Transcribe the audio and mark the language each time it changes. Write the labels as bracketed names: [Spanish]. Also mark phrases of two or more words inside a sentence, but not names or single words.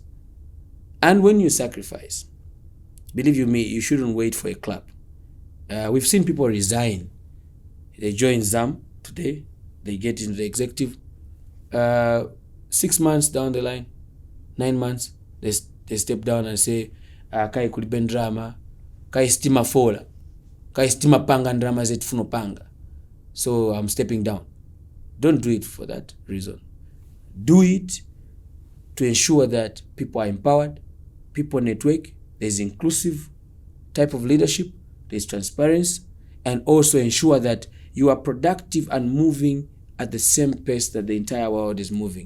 [English] And when you sacrifice, believe you me, you shouldn't wait for a clap. We've seen people resign. They join ZAM today. They get into the executive. 6 months down the line, 9 months, they step down and say, kai kuliben drama, kai stima fola, kai stima panga drama zet funo panga. So I'm stepping down. Don't do it for that reason. Do it to ensure that people are empowered, people network, there's inclusive type of leadership, there's transparency, and also ensure that you are productive and moving at the same pace that the entire world is moving.